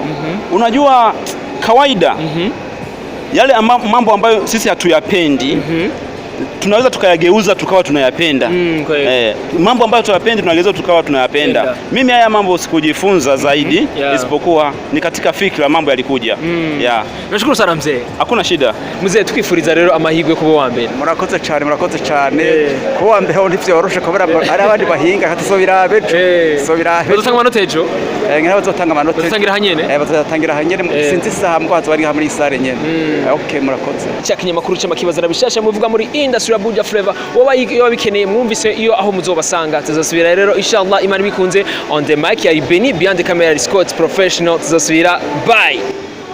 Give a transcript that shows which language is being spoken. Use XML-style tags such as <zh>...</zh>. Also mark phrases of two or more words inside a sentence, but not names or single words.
<sw>Unajua kawaida yale mambo ambayo sisi hatuyapendi tunaweza tukayageuza tukawa tunayapenda. Mambo ambayo tuyapendi tunageuza tukawa tunayapenda. Mimi haya mambo sikujifunza zaidi, isipokuwa ni katika fikra mambo yalikuja. Nashukuru sana mzee. Hakuna shida. Mzee,</sw> <rn>tukifuriza rero amahirwe kuba wa mbere. Murakoze cyane kuba wa mbere ho ntivyoroshe kubera ari abandi bahinga hatasobira bejo. Bazotanga amanota ejo? Ngira bazotanga amanota. Bazotangira hanyene? Bazotangira hanyene sinzi saha mugwazo bari muri sare nyene. Okay, murakoze. Cyakinyamakuru cy'amakibazana bishasha muvuga muri industry ya Buja Flavor. Woba bikeneye mwumvise iyo aho muzobasanga. Tuzasubira rero inshallah Imana bikunze</rn> <en>on the mic</en> <rn>ya Beni,</rn> <en>behind the camera Scott professional.</en> <rn>Tuzasubira, bye.</rn>